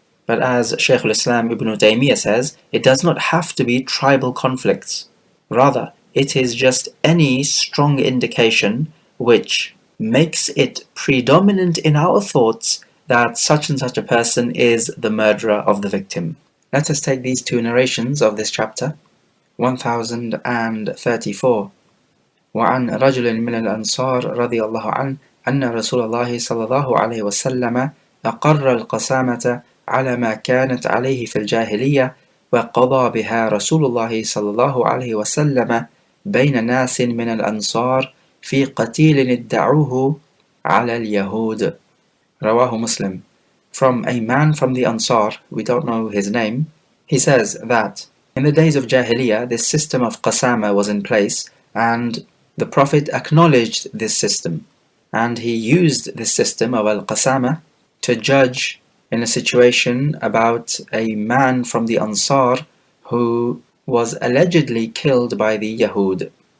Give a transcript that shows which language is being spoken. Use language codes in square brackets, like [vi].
[en] But as Shaykh al-Islam Ibn Taymiyyah says, it does not have to be tribal conflicts. Rather, it is just any strong indication which makes it predominant in our thoughts that such and such a person is the murderer of the victim. Let us take these two narrations of this chapter. [ar] 1034 وعن رجل من الأنصار رضي الله عنه أن رسول الله صلى الله عليه وسلم أقر القسامة على ما كانت عليه في الجاهلية وقضى بها رسول الله صلى الله عليه وسلم بين ناس من الأنصار في قتيل ادعوه على اليهود. رواه [en] Muslim. From a man from the Ansar, we don't know his name, he says that in the days of Jahiliyyah, this system of Qasama was in place, and the Prophet acknowledged this system, and he used this system of Al-Qasama to judge in a situation about a man from the Ansar who was allegedly killed by the Yahud.